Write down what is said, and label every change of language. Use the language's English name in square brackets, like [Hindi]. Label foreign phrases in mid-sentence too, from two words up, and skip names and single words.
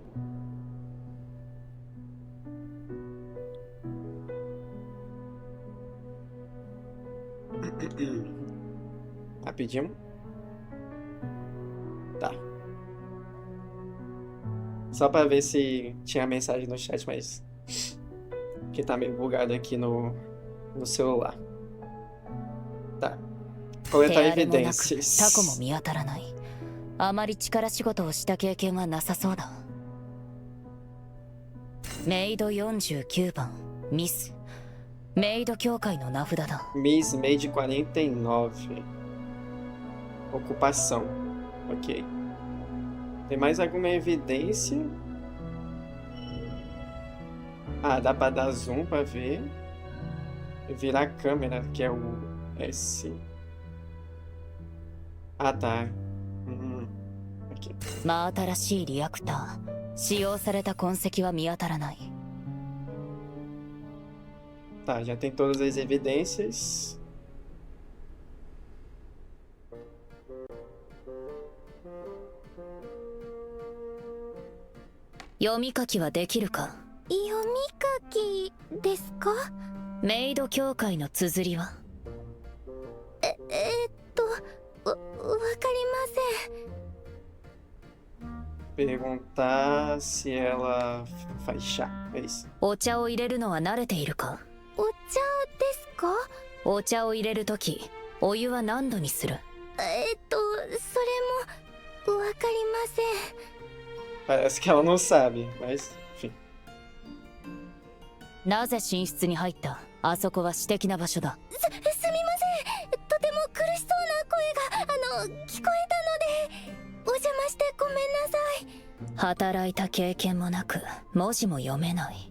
[Portuguese] Rapidinho. Tá. Só pra ver se tinha mensagem no chat, mas... que tá meio bugado aqui no celular. Tá. Coletar [Japanese] 手荒れもなく [Portuguese] evidências. [Japanese] タコも見当たらない。あまり力仕事をした経験はなさそうだ。メイド49番ミス。メイド協会の名札だ。 [English] Miss Maid 49. [Portuguese] Ocupação. Ok. Tem mais alguma evidência? Ah, dá pra dar zoom pra ver. E virar a câmera, que é o S. Ah, tá. Aqui. [Japanese] 真新しいリアクター。使用された痕跡は見当たらない。 [Portuguese] Tá, já tem todas as evidências. [Japanese] Yomi 書きはできるか？読み書きですか？メイド協会の綴りは？わかりません。 [Portuguese] Perguntar se ela faz chá. É isso. [Japanese] お茶を入れるのは慣れているか？お茶ですか？お茶を入れるとき、お湯は何度にする？それもわかりません。 [Portuguese] Parece que ela não sabe, mas enfim. [Japanese] なぜ寝室に入った？あそこは私的な場所だ。すみません。とても苦しそうな声が聞こえたのでお邪魔してごめんなさい。働いた経験もなく文字も読めない。